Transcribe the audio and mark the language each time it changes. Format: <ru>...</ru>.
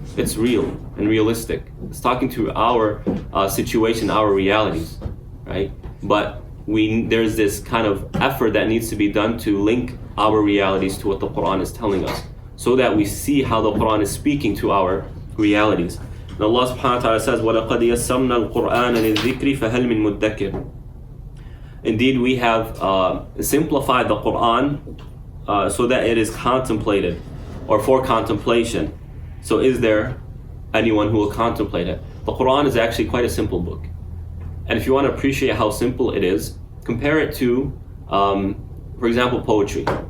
<en>It's real and realistic. It's talking to our situation, our realities, right? But there's this kind of effort that needs to be done to link our realities to what the Quran is telling us, so that we see how the Quran is speaking to our realities. And Allah subhanahu wa ta'ala says,</en> <ar>وَلَقَدْ يَسَّرْنَا الْقُرْآنَ لِلذِّكْرِ فَهَلْ مِن مُدَّكِرٍ.</ar> <en>Indeed, we have simplified the Quran so that it is contemplated, or for contemplation. So is there anyone who will contemplate it? The Quran is actually quite a simple book. And if you want to appreciate how simple it is, compare it to, for example, poetry.</en>